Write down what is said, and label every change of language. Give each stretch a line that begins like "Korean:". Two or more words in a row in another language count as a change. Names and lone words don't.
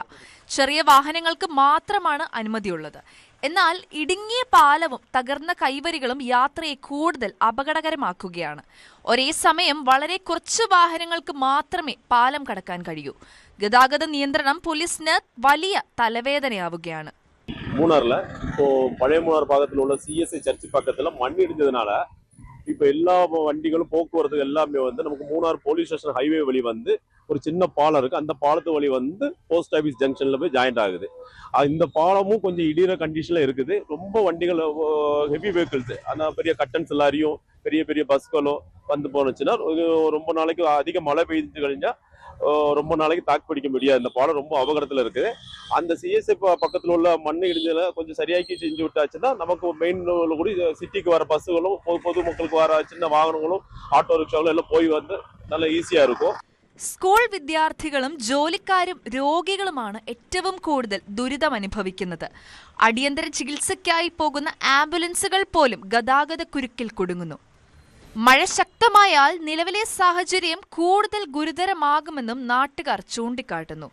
Malayalam: ചെറിയ വാഹനങ്ങൾക്ക് മാത്രമാണ് അനുമതിയുള്ളത്. എന്നാൽ ഇടുങ്ങിയ പാലവും തകർന്ന കൈവരികളും യാത്രയെ കൂടുതൽ അപകടകരമാക്കുകയാണ്. ഒരേ സമയം വളരെ കുറച്ച് വാഹനങ്ങൾക്ക് മാത്രമേ പാലം കടക്കാൻ കഴിയൂ. ഗതാഗത നിയന്ത്രണം പോലീസിന് വലിയ തലവേദനയാവുകയാണ്.
Tamil: மூணார்ல இப்போ பழைய மூணார் பாகத்தில் உள்ள CSI சர்ச் பக்கத்துல மண் இடிஞ்சதுனால இப்போ எல்லா வண்டிகளும் போக்குவரத்து எல்லாமே வந்து நமக்கு மூணார்
English: police station highway
Tamil: வழி வந்து ஒரு சின்ன பாலம் இருக்கு. அந்த பாலத்து வழி வந்து
English: post office
Tamil: ஜங்ஷன்ல போய் ஜாயிண்ட் ஆகுது. இந்த பாலமும் கொஞ்சம் இடிகிற கண்டிஷன்ல இருக்குது. ரொம்ப வண்டிகள்
English: heavy vehicles
Tamil: அந்த பெரிய கட்டன்ஸ் லாரியும் பெரிய பெரிய பஸ்களோ வந்து போனுச்சுன்னா ரொம்ப நாளைக்கு அதிக மழை பெய்து கழிஞ்சா ரொம்ப நாளைக்கு தாக்கு பிடிக்க முடியாது. இந்த பாலம் ரொம்ப அபகடத்துல இருக்குது. அந்த CSI பக்கத்துல உள்ள மண் இடிஞ்சல கொஞ்சம் சரியாக்கி செஞ்சு விட்டாச்சுன்னா நமக்கு மெயின் கூட சிட்டிக்கு வர பஸ்ஸுகளும் பொதுமக்களுக்கு வர சின்ன வாகனங்களும் ஆட்டோ ரிக்ஷாவும் எல்லாம் போய் வந்து
Malayalam: നല്ല ഈസിയാ
Tamil: இருக்கும்.
Malayalam: സ്കൂൾ വിദ്യാർത്ഥികളും ജോലിക്കാരും രോഗികളുമാണ് ഏറ്റവും കൂടുതൽ ദുരിതം അനുഭവിക്കുന്നത്. അടിയന്തര ചികിത്സയ്ക്കായി പോകുന്ന ആംബുലൻസുകൾ പോലും ഗതാഗത കുരുക്കിൽ കുടുങ്ങുന്നു. മഴ ശക്തമായാൽ നിലവിലെ സാഹചര്യം കൂടുതൽ ഗുരുതരമാകുമെന്നും നാട്ടുകാർ ചൂണ്ടിക്കാട്ടുന്നു.